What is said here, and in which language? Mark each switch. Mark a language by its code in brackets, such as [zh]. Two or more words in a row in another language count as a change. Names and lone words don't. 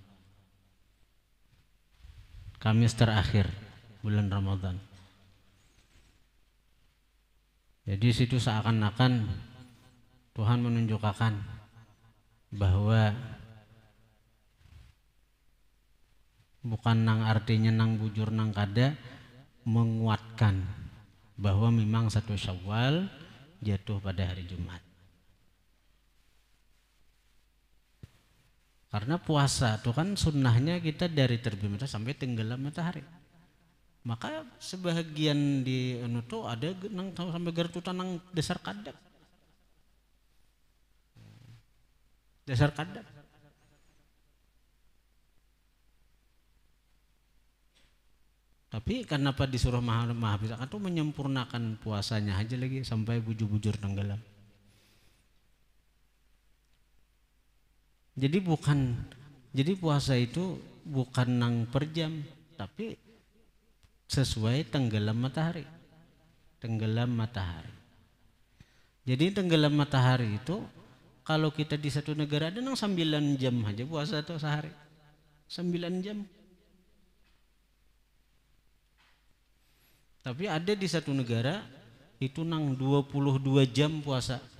[bjn] Kamis terakhir bulan Ramadan. Jadi situ seakan-akan Tuhan menunjukkan bahwa bukan nang artinya nang bujur nang kada, menguatkan bahwa memang 1 Syawal jatuh pada hari Jumat. Karena puasa itu kan sunnahnya kita dari terbit matahari sampai tenggelam matahari. Maka sebahagian di tuh ada nang sampai gertutan nang dasar kadap. Dasar kadap. Tapi kenapa disuruh maha itu menyempurnakan puasanya aja lagi sampai bujur-bujur tenggelam. Jadi puasa itu bukan nang per jam, tapi sesuai tenggelam matahari. Tenggelam matahari. Jadi tenggelam matahari itu kalau kita di satu negara ada nang 9 jam aja puasa tuh sehari. 9 jam. Tapi ada di satu negara itu nang 22 jam puasa.